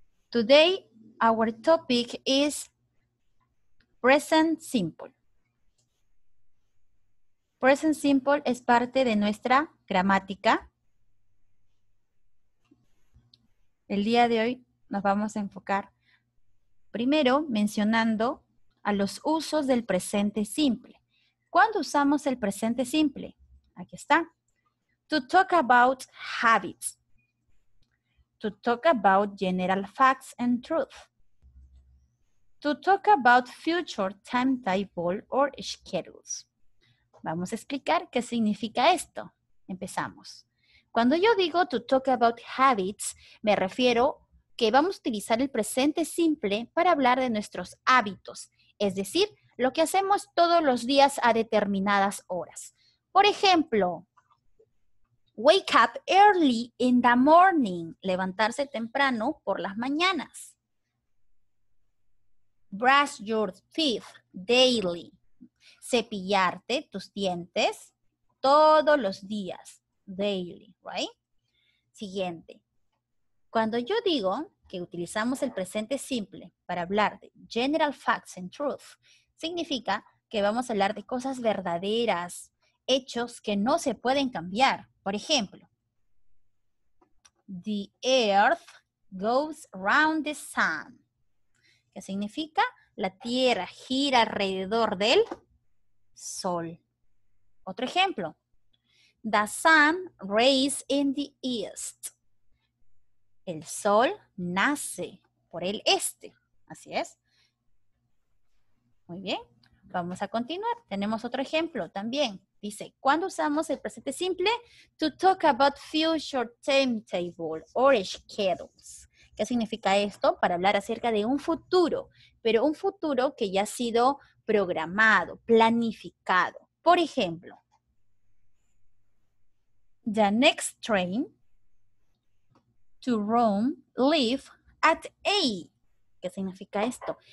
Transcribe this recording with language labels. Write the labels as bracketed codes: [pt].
[en] Today, our topic is present simple. [es] Present simple es parte de nuestra gramática. El día de hoy nos vamos a enfocar primero mencionando a los usos del presente simple. ¿Cuándo usamos el presente simple? Aquí está. [en] To talk about habits. To talk about general facts and truth. To talk about future timetable or schedules. [es] Vamos a explicar qué significa esto. Empezamos. Cuando yo digo [en] to talk about habits, [es] me refiero que vamos a utilizar el presente simple para hablar de nuestros hábitos, es decir, lo que hacemos todos los días a determinadas horas. Por ejemplo, [en] wake up early in the morning, [es] levantarse temprano por las mañanas. [en] Brush your teeth daily, [es] cepillarte tus dientes todos los días, [en] daily, right? [es] Siguiente. Cuando yo digo que utilizamos el presente simple para hablar de [en] general facts and truth, [es] significa que vamos a hablar de cosas verdaderas, hechos que no se pueden cambiar. Por ejemplo, [en] the earth goes around the sun. [es] ¿Qué significa? La tierra gira alrededor del sol. Otro ejemplo. [en] The sun rises in the east. [es] El sol nace por el este. Así es. Muy bien. Vamos a continuar. Tenemos otro ejemplo también. Dice, ¿cuándo usamos el presente simple? [en] To talk about future timetable or schedules. [es] ¿Qué significa esto? Para hablar acerca de un futuro, pero un futuro que ya ha sido programado, planificado. Por ejemplo, [en] the next train to Rome leave at 8. [es] ¿Qué significa esto?